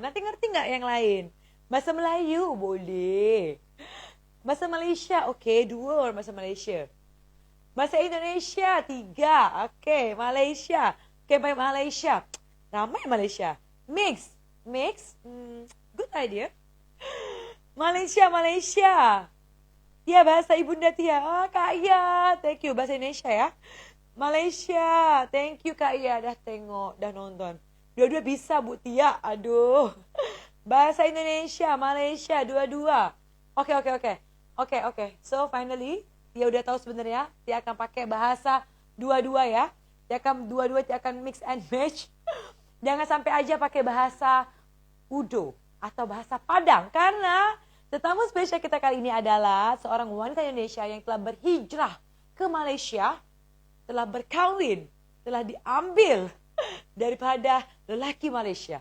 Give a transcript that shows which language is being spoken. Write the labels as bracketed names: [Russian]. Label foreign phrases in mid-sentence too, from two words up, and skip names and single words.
[Indonesian] Nanti ngerti nggak yang lain? Bahasa Melayu, boleh. Bahasa Malaysia, oke, 2 orang bahasa Malaysia. Bahasa Indonesia, 3, oke, Malaysia. Oke, baik Malaysia. Ramai Malaysia. [English] Mix, good idea. [Indonesian] Malaysia. Tia, bahasa ibunda Tia. Kak Ia, [English] thank you. [Indonesian] Bahasa Indonesia ya. Malaysia, [English] thank you Kak Ia. [Malay] Dah tengok, dah nonton. Dua-dua bisa Bu Tia, aduh. [Indonesian] Bahasa Indonesia, Malaysia, dua-dua. Oke. [English] So finally, [Indonesian] Tia udah tahu sebenarnya Tia akan pakai bahasa dua-dua ya. Tia akan [English] mix and match. [Indonesian] Jangan sampai aja pakai bahasa Udo atau bahasa Padang. [Malay] Karena tetamu spesial kita kali ini adalah seorang wanita Indonesia yang telah berhijrah ke Malaysia, telah berkawin, telah diambil daripada lelaki Malaysia.